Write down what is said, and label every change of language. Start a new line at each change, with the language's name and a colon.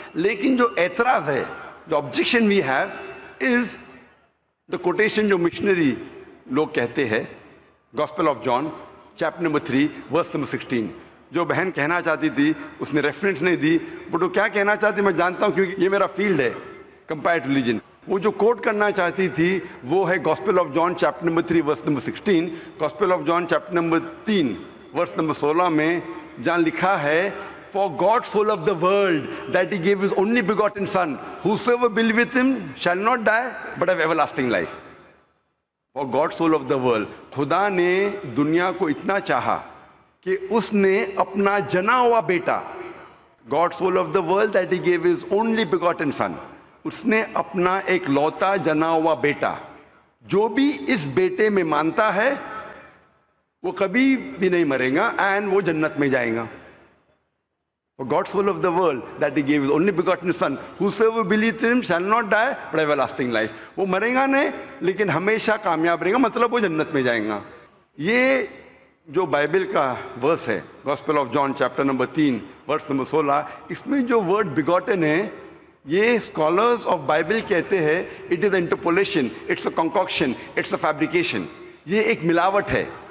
Urdu: لیکن جو اعتراض ہے، جو objection
English: we have is the quotation
Urdu: جو مشنری لوگ کہتے ہیں، gospel of John chapter number 3 verse number 16. جو بہن کہنا چاہتی تھی اس نے ریفرنس نہیں دی، بٹ وہ کیا کہنا چاہتی میں جانتا ہوں کیونکہ یہ میرا فیلڈ ہے، کمپیئرڈ ریلیجن. وہ جو کوٹ کرنا چاہتی تھی وہ ہے gospel of John chapter number 3 verse number 16.
English: gospel of John chapter number 3 verse number 16
Urdu: میں جہاں لکھا ہے
English: For God so loved the world that he gave his only begotten son, whosoever believeth him shall not die but have everlasting life. For God so loved the world.
Urdu: خدا نے دنیا کو اتنا چاہا کہ اس نے اپنا جنا ہوا بیٹا،
English: God so loved the world that he gave his only begotten son.
Urdu: اس نے اپنا ایک لوتا جنا ہوا بیٹا، جو بھی اس بیٹے میں مانتا ہے وہ کبھی بھی نہیں مرے گا اینڈ وہ جنت میں جائے گا.
English: For God so loved the world that he gave his only begotten son, whosoever believeth in him shall not die but have everlasting life.
Urdu: وہ مرے گا نہیں لیکن ہمیشہ کامیاب رہے گا، مطلب وہ جنت میں جائیں گا. یہ جو بائبل کا ورس ہے gospel of John chapter number 3 verse number 16، اس میں جو ورڈ بیگوٹن ہے یہ اسکالرز آف بائبل کہتے ہیں
English: It is interpolation, it's a concoction, it's a fabrication.
Urdu: یہ ایک ملاوٹ ہے.